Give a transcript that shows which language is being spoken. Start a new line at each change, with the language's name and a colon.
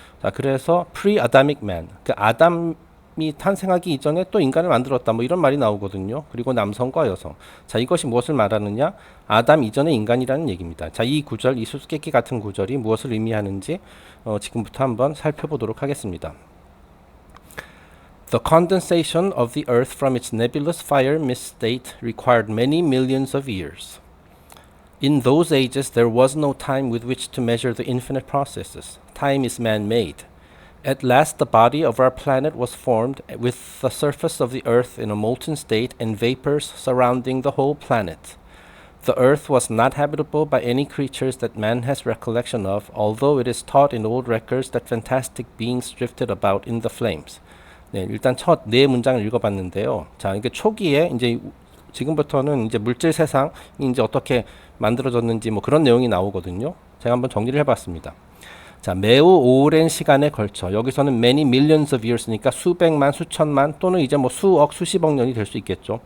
Korean: 자, 그래서 pre-Adamic man, 그 아담이 탄생하기 이전에 또 인간을 만들었다, 뭐 이런 말이 나오거든요. 그리고 남성과 여성. 자, 이것이 무엇을 말하느냐? 아담 이전의 인간이라는 얘기입니다. 자, 이 구절, 이 수수께끼 같은 구절이 무엇을 의미하는지 지금부터 한번 살펴보도록 하겠습니다.
English: The condensation of the earth from its nebulous fire mist state required many millions of years. In those ages, there was no time with which to measure the infinite processes. Time is man-made. At last, the body of our planet was formed with the surface of the earth in a molten state and vapors surrounding the whole planet. The earth was not habitable by any creatures that man has recollection of, although it is taught in old records that fantastic beings drifted about in the flames.
Korean: 네, 일단 첫 네 문장을 읽어봤는데요. 자, 이게 초기에 이제 지금부터는 이제 물질 세상이 이제 어떻게 만들어졌는지 뭐 그런 내용이 나오거든요. 제가 한번 정리를 해봤습니다. 자, 매우 오랜 시간에 걸쳐, 여기서는
English: many millions of years
Korean: 니까 수백만, 수천만 또는 이제 뭐 수억, 수십억 년이 될 수 있겠죠.